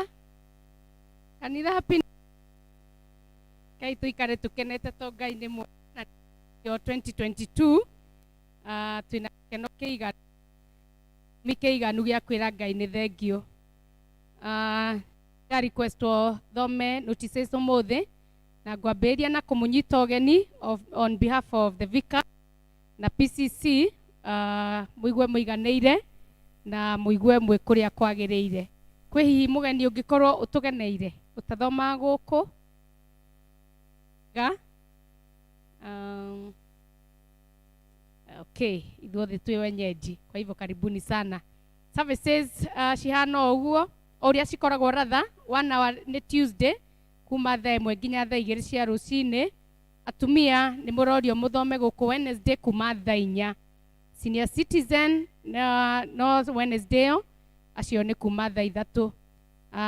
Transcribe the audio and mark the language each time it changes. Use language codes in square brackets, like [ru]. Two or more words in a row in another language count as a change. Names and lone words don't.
[ki] Kanitha happy Ngai tuikare tukenete to Ngai nĩ mwega na yo 2022 twina keno kĩiganu gĩa kwĩra Ngai nĩ thengio. Ya request o thome notices ũmũthĩ na ngwambĩrĩria na kũmũnyita ũgeni [en] on behalf of the vicar [ki] na PCC, mũigue mũiganĩire na mũigue mwĩ kũrĩa kwagĩrĩire. Kwĩ hihi mũgeni ũngĩkorwo ũtũgeneire ũtathoma gũkũ ga okay, ithuothe twĩ wenyeji, [sw] kwa hivyo karibuni sana. [ki] Services cihana ũguo ũrĩa cikoragwo ratha 1 hour nĩ Tuesday kuma thaa 1 nginya thaa 2 cia rũcinĩ. Atumia nĩ mũrorio mũthome gũkũ Wednesday kuma thaa 4. [en] Senior citizen [ki] no Wednesday acio nĩ kuma thaa 3.